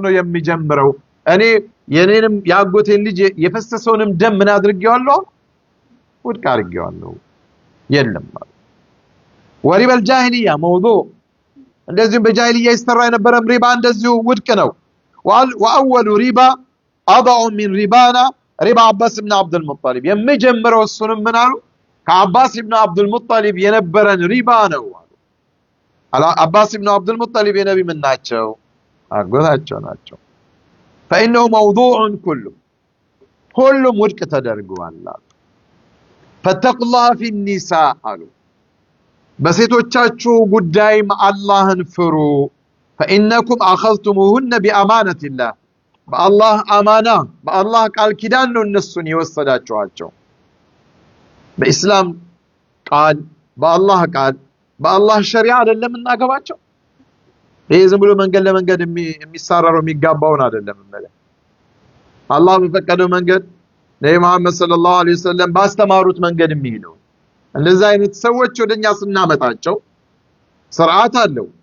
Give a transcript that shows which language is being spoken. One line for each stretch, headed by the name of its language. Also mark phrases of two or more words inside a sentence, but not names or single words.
Amharic: ነው የሚጀምረው፣ እኔ የኔንም ያጎቴን ልጅ የፈሰሰውንም ደም ምን አድርጌዋለሁ ውድቅ አድርጌዋለሁ የለም ማለት
Arabic: وربا الجاهلية موضوع
Amharic: እንደዚሁም በጃሂልያ ይሰራ የነበረም ሪባ እንደዚሁ ውድቅ ነው።
Arabic: وأول ربا أضع من
Amharic: ሪባና ሪባ አባስ ኢብኑ አብዱል ሙጠሊብ የሚጀምረው እሱንም ምን አሉ ከአባስ ኢብኑ አብዱል ሙጠሊብ የነበረን ሪባ ነው አሉ። አባስ ኢብኑ አብዱል ሙጠሊብ የነቢ ምን ናቸው? አጎታቸው ናቸው።
Arabic: فإنه موضوع كله
Amharic: ሁሉም ውድቅ ተደርጓል።
Arabic: فاتقوا الله في النساء
Amharic: አሉ በሴቶቻችሁ ጉዳይም አላህን ፍሩ።
Arabic: فإنكم أخذتموهن بأمانة الله
Amharic: በአላህ አማና በአላህ ቃል ኪዳን ነው እነሱን የወሰዳችኋቸው። በኢስላም ቃል በአላህ ቃል በአላህ ሸሪዓ አይደለም እናገባቸው። ይሄ ዝም ብሎ መንገድ ለመንገድ የሚሳረረው የሚጋባውን አይደለም ማለት አላህ በፈቀደው መንገድ ነብዩ መሐመድ
Arabic: صلى الله عليه وسلم
Amharic: ባስተማሩት መንገድ የሚሄደው። እንደዛ አይነት ሰዎች ወደኛ ስናመጣቸው ስርዓት አለው።